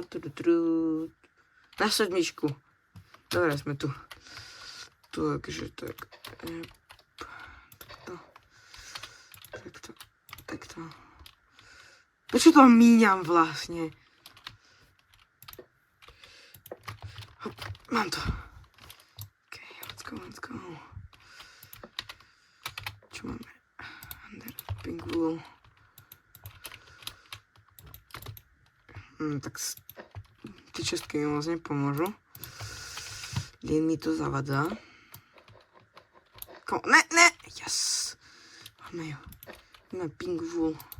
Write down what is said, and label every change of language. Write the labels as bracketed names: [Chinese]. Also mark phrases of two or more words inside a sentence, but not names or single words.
[Slovak] Na sedmičku. Dobre, sme tu. Takže tak. Takto. Prečo to míňam vlastne? Hop, mám to. [English] OK, let's go. [Slovak] Čo máme? [English] Under pink wool. [Slovak] Tak tie čestky mi moc nepomôžu. Len mi to zavadzá. Ne! Yes! Máme ju. Máme [English] pink wool.